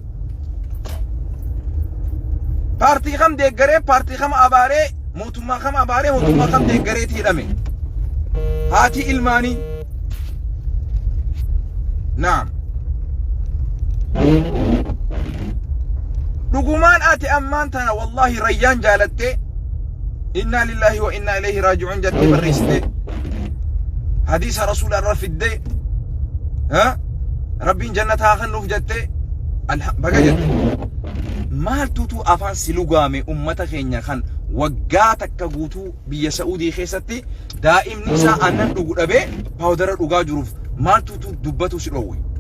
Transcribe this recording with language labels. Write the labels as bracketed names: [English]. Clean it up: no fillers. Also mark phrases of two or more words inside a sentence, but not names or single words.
[Oromo] Paartii kam deeggaree, paartii kam abaaree, mootummaa kam abaaree, mootummaa kam deeggareeti hidhame. Haati ilmaanii. Naam. Dhugumaan ati ammaan tana wallahi rayyaan jaalattee [Arabic] إنا لله وإنا إليه راجعون [Oromo] jettee barreessite. Hadiisa rasuula irra fiddee Rabbiin jannataa kennuuf jettee baga jette. Maaltutu afaan si lugaame ummata keenya kan waggaa takka guutuu biyya Saa'udii keessatti daa'imni isaa aannan dhugu dhabee paawudara dhugaa jiruuf maaltutu dubbatu si dhoowwe.